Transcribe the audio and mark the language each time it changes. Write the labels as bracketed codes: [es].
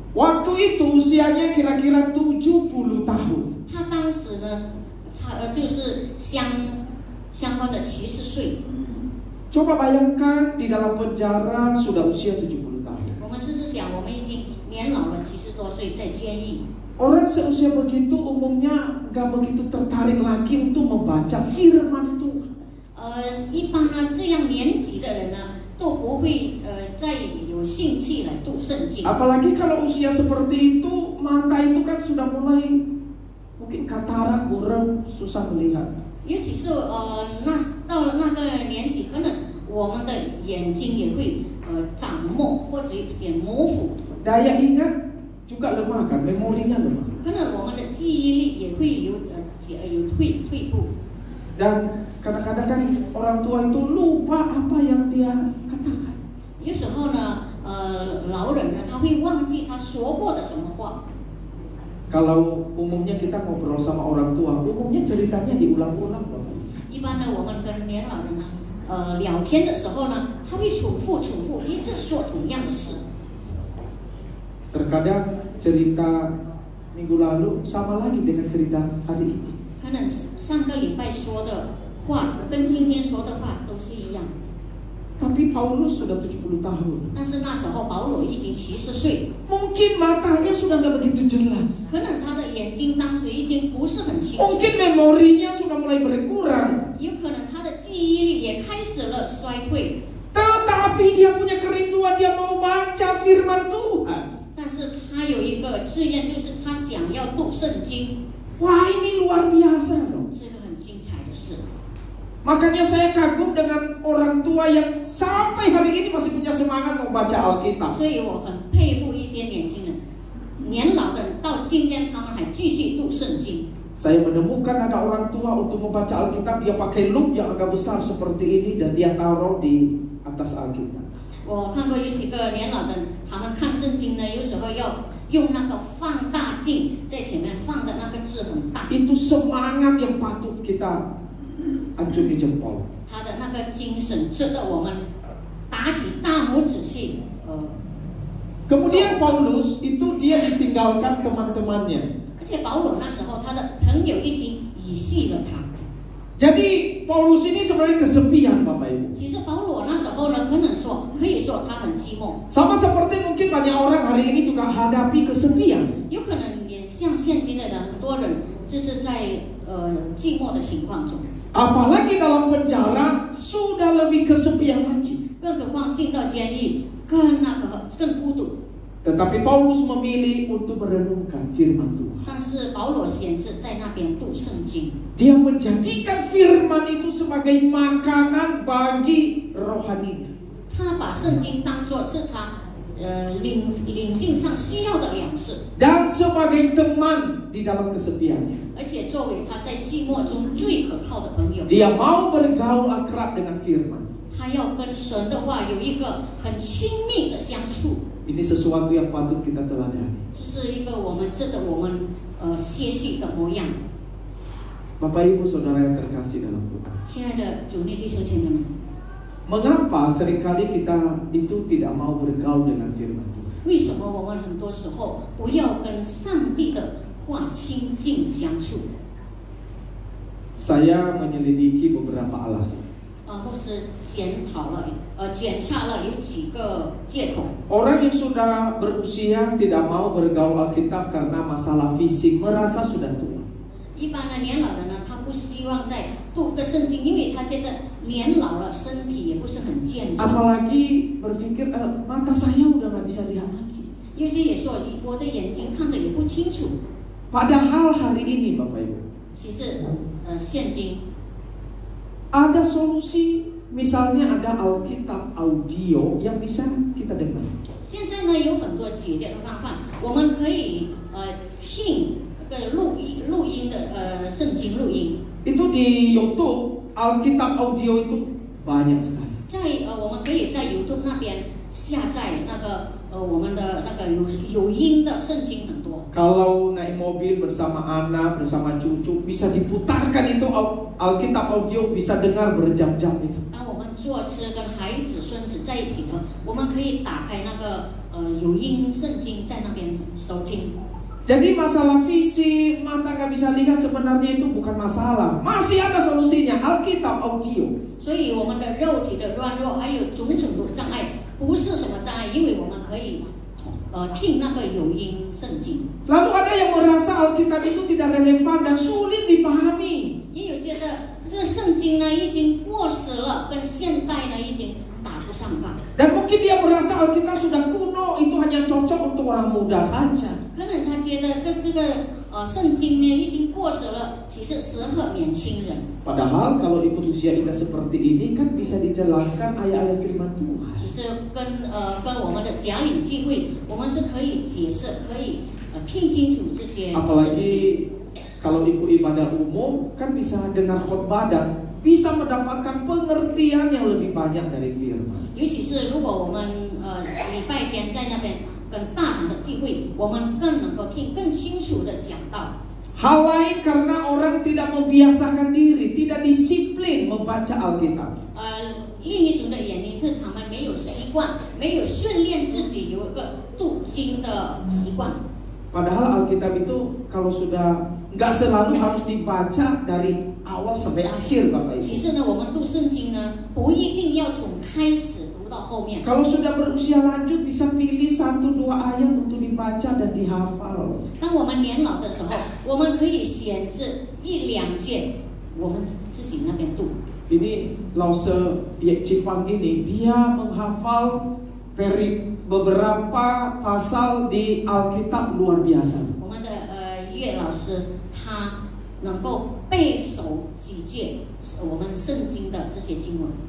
[id] Waktu itu usianya kira-kira 70 tahun. [zh] 他当时呢就是相关的70岁。 [id] Coba bayangkan di dalam penjara sudah usia 70 tahun. [zh] 我们试试想，我们已经年老了70多岁，在监狱。 [id] Orang seusia begitu umumnya gak begitu tertarik lagi untuk membaca firman Tuhan. [zh] 一般呢这样年纪的人呢都不会再有兴趣来读圣经。 [id] Apalagi kalau usia seperti itu, mata itu kan sudah mulai mungkin katarak, buram, susah melihat. [zh] 尤其是到了那个年纪，可能我们的眼睛也会长模或者有点模糊， [id] Daya ingat juga lemah kan, memorinya lemah. [zh] 可能我们的记忆力也会有退步。 [id] Dan kadang-kadang kan orang tua itu lupa apa yang dia katakan. [zh] 有时候呢，老人呢他会忘记他说过的什么话。 [id] Kalau umumnya kita ngobrol sama orang tua, umumnya ceritanya diulang-ulang. [zh] 一般呢，我们跟年老人聊天的时候呢，他会重复，一直说同样的事。 [id] Terkadang cerita minggu lalu sama lagi dengan cerita hari ini. [zh] 可能上个礼拜说的话跟今天说的话都是一样。 [id] Tapi Paulus sudah 70 tahun. [zh] 但是那时候保罗已经70岁， [id] Mungkin matanya sudah nggak begitu jelas. [zh] 可能他的眼睛当时已经不是很清楚， [id] Mungkin memorinya sudah mulai berkurang. [zh] 有可能他的记忆力也开始了衰退。 [id] Tetapi dia punya kerinduan, dia mau baca firman Tuhan. [zh] 但是他有一个志愿，就是他想要读圣经， [id] Wah, ini luar biasa dong. [zh] 是个很精彩的事。 [id] Makanya saya kagum dengan orang tua yang sampai hari ini masih punya semangat mau baca Alkitab. [zh] 所以我很佩服一些年轻人，年老的人到今天他们还继续读圣经。 [id] Saya menemukan ada orang tua untuk membaca Alkitab, dia pakai loop yang agak besar seperti ini dan dia taruh di atas Alkitab. [zh] 我看过有几个年老的人，他们看圣经呢，有时候要用那个放大镜在前面放的那个字很大。 [id] Itu semangat yang patut kita acungi jempol. [zh] 他的那个精神值得我们打起大拇指去。 [id] Kemudian Paulus itu dia ditinggalkan teman-temannya. [zh] 而且保罗那时候他的朋友已经遗弃了他。 [id] Jadi Paulus ini sebenarnya kesepian, Bapak Ibu. [zh] 其实保罗那时候呢，可以说他很寂寞， [id] Sama seperti mungkin banyak orang hari ini juga hadapi kesepian. [zh] 有可能也像现今的人，很多人就是在寂寞的情况中。 [id] Apalagi dalam penjara sudah lebih kesepian lagi. [zh] 更何况进到监狱，更孤独。 [id] Tetapi Paulus memilih untuk merenungkan firman Tuhan. [zh] 但是保罗选择在那边读圣经， [id] Dia menjadikan firman itu sebagai makanan bagi rohaninya. [zh] 他把圣经当作是他灵性上需要的粮食， [id] Dan sebagai teman di dalam kesepiannya. [zh] 而且作为他在寂寞中最可靠的朋友。 [id] Dia mau bergaul akrab dengan firman. [zh] 他要跟神的话有一个很亲密的相处， [id] Ini sesuatu yang patut kita teladani. [zh] 这是一个我们值得我们学习的模样。 [id] Bapak Ibu Saudara yang terkasih dalam Tuhan. [zh] 亲爱的主内弟兄姐妹们， [id] Mengapa seringkali kita itu tidak mau bergaul dengan firman Tuhan? [zh] 为什么我们很多时候不要跟上帝的话亲近相处？ [id] Saya menyelidiki beberapa alasan. [zh] 牧师检查了有几个借口。 [id] Orang yang sudah berusia tidak mau bergaul Alkitab karena masalah fisik, merasa sudah tua. [zh] 一般的年老人呢，不希望再读个圣经，因为他觉得年老了，身体也不是很健壮。 [id] Apalagi berpikir mata saya udah nggak bisa lihat lagi. [zh] 有些也说我的眼睛看得也不清楚。 [id] Padahal hari ini Bapak Ibu, [zh] 其实现今 [id] ada solusi, misalnya ada Alkitab audio yang bisa kita dengar. [zh] 现在呢有很多解决的方法，我们可以听这个录音的圣经录音。 [id] Itu di YouTube Alkitab audio itu banyak sekali. [zh] 在我们可以在 YouTube 那边下载那个我们的那个有音的圣经很多。 [id] Kalau naik mobil bersama anak, bersama cucu, bisa diputarkan itu Alkitab audio, bisa dengar berjam-jam itu. [zh] 当我们坐车跟孩子、孙子在一起呢，我们可以打开那个有音圣经，在那边收听。 [id] Jadi masalah fisik, mata nggak bisa lihat sebenarnya itu bukan masalah. Masih ada solusinya, Alkitab audio. [zh] 所以我们的肉体的软弱，还有种种的障碍，不是什么障碍，因为我们可以听那个有音圣经。 [id] Lalu ada yang merasa Alkitab itu tidak relevan dan sulit dipahami. [zh] 也有觉得这个圣经呢已经过时了，跟现代呢已经打不上杠。 [id] Dan mungkin dia merasa Alkitab sudah kuno, itu hanya cocok untuk orang muda saja. [zh] 可能他觉得跟这个圣经呢已经过时了，其实适合年轻人。 [id] Padahal kalau ikut usia indah seperti ini kan bisa dijelaskan ayat-ayat firman Tuhan. [zh] 其实跟我们的甲领聚会，我们是可以解释，可以听清楚这些圣经。 [id] Apalagi kalau ikut ibadah umum kan bisa dengar khotbah dan bisa mendapatkan pengertian yang lebih banyak dari firman. [zh] 尤其是如果我们礼拜天在那边跟大堂的聚会，我们更能够听更清楚的讲道。 [id] Hal lain karena orang tidak membiasakan diri, tidak disiplin membaca Alkitab. [zh] 另一种的原因是他们没有习惯，没有训练自己有一个读经的习惯。 [id] Padahal Alkitab itu kalau sudah nggak selalu harus dibaca dari awal sampai akhir, Bapak [zh] 其 [id] Ibu. [zh] 实呢，我们读圣经呢，不一定要从开始读到后面。 [id] Kalau sudah berusia lanjut bisa pilih 1-2 ayat untuk dibaca dan dihafal. [zh] 当我们年老的时候，我们可以选择1-2节，我们自己那边读。 [id] Ini Lause Cifang ini dia menghafal beberapa pasal di Alkitab luar biasa. [zh] 我们的岳老师他能够背熟几节我们圣经的这些经文。